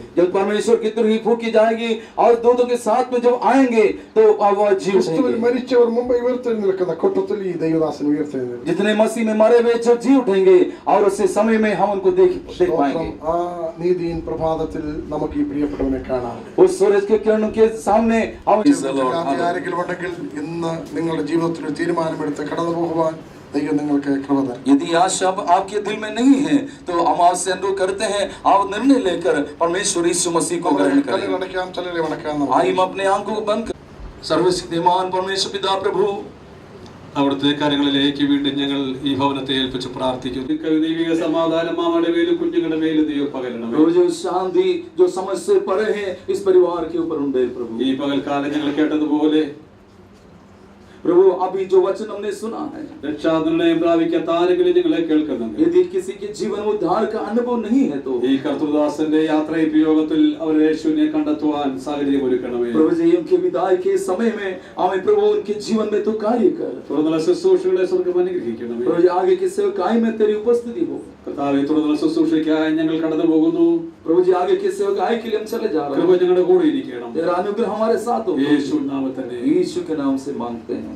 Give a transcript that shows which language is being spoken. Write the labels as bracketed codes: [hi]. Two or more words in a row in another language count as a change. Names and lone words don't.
[hi] जब परमेश्वर की तुरही फूकी जाएगी और दूतों के साथ में जब आएंगे तो वो जी [ml] ക്രിസ്തുവിൽ മരിച്ചവർ മുമ്പ് ഉയർത്തെഴുന്നേൽക്കുന്ന കൂട്ടത്തിൽ ഈ ദൈവദാസൻ ഉയർത്തെഴുന്നേൽക്കും. [hi] जितने मसीह में मरे हुए जो जी उठेंगे और उस समय में हम उनको देख पाएंगे. [ml] ആ നീതിயின் പ്രഭാതത്തിൽ നമുക്ക് ഈ പ്രിയപ്പെട്ടവനെ കാണാം. [hi] उस सूरज के किरणों के सामने हम [ml] ആരെങ്കിലും ഉണ്ടെങ്കിൽ ഇന്ന് നിങ്ങളുടെ ജീവിതത്തിൽ ഒരു തീരുമാനമെടുത്ത് കടന്നു പോകുവാൻ ദൈവം നിങ്ങൾക്ക് കൃപ തരും. [hi] यदि आशा आपके दिल में नहीं है तो हम आपसे अनुरोध करते हैं आप निर्णय लेकर परमेश्वर यीशु मसीह को ग्रहण करें. आइए हम अपने आंखों को बंद करें. सर्वशक्तिमान परमेश्वर पिता प्रभु [ml] അവിടുത്തെ കാര്യങ്ങളിലേക്ക് വീണ്ടും ഞങ്ങൾ ഈ ഭവനത്തെ ഏൽപ്പിച്ച് പ്രാർത്ഥിക്കുന്നു. ദൈവിക സമാധാനം അവരുടെ മേലും കുഞ്ഞുങ്ങളുടെ മേലും ദൈവം പകരണമേ. [hi] जो शांति जो समझ से परे है इस परिवार के ऊपर उंडे प्रभु. [ml] ഈ പകൽക്കാലം ഞങ്ങൾ കേട്ടതുപോലെ [hi] प्रभु अभी जो वचन हमने सुना है [ml] രക്ഷാനിർണയം പ്രാപിക്കാത്ത ആരെങ്കിലും ഞങ്ങളെ കേൾക്കുന്നുണ്ട്. [hi] यदि किसी के जीवन में उद्धार का अनुभव नहीं है तो [ml] ഈ കർത്തൃദാസന്റെ യാത്രയപ്യോഗത്തിൽ അവരെ യേശുവിനെ കണ്ടെത്തുവാൻ സാഹചര്യം ഒരുക്കണമേ. [hi] प्रभु जी उनके विदाई के समय में हमें प्रभु उनके जीवन में तो कार्य कर. [ml] തുടർന്നുള്ള ശുശ്രൂഷകളെ സ്വർഗ്ഗം അനുഗ്രഹിക്കണമേ. [hi] प्रभु जी आगे की सेवकाई में तेरी उपस्थिति हो. [ml] കർത്താവേ തുടർന്നുള്ള ശുശ്രൂഷയ്ക്കായി ഞങ്ങൾ കടന്നു പോകുന്നു. [hi] प्रभु जी आगे की सेवकाई के लिए हम चले जा रहे हैं. [ml] കൃപ ഞങ്ങളുടെ കൂടെ ഇരിക്കണം. [hi] तेरा अनुग्रह हमारे साथ हो. [ml] യേശു നാമത്തിൽ [hi] यीशु के नाम से मांगते हैं.